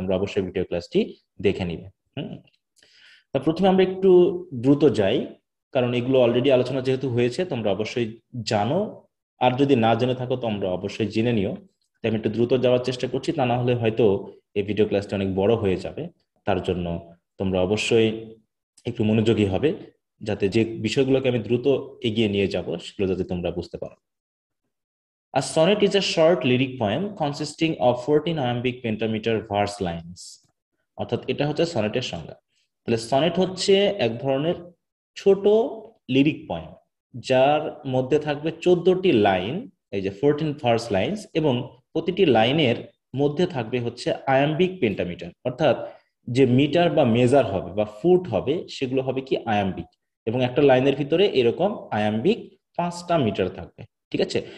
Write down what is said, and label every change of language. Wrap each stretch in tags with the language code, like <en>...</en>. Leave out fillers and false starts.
<bn>তোমরা অবশ্যই ভিডিও ক্লাসটি দেখে নিবে। তা প্রথমে আমরা একটু দ্রুত যাই, কারণ এগুলো অলরেডি আলোচনা যেহেতু হয়েছে তোমরা অবশ্যই জানো, আর যদি না জেনে থাকো তোমরা অবশ্যই জেনে নিও। তাই আমি একটু দ্রুত যাওয়ার চেষ্টা করছি, তা না হলে হয়তো এই ভিডিও ক্লাসটা অনেক বড় হয়ে যাবে। তার জন্য তোমরা অবশ্যই একটু মনোযোগী হবে, যাতে যে বিষয়গুলোকে আমি দ্রুত এগিয়ে নিয়ে যাব সেগুলো যাতে তোমরা বুঝতে পারো।</bn> <en>A sonnet is a short lyric poem consisting of 14 iambic pentameter verse lines.</en> <bn>অর্থাৎ এটা হচ্ছে সনেটের সংজ্ঞা। তাহলে সনেট হচ্ছে এক ধরনের ছোট লিরিক পয়েম যার মধ্যে থাকবে 14টি লাইন, এই যে 14 ভার্স লাইনস, এবং প্রতিটি লাইনের মধ্যে থাকবে হচ্ছে আয়াম্বিক পেন্টামিটার, অর্থাৎ যে মিটার বা মেজার হবে বা ফুট হবে সেগুলো হবে কি আয়াম্বিক, এবং একটা লাইনের ভিতরে এরকম আয়াম্বিক 5টা মিটার থাকবে। ঠিক আছে?</bn>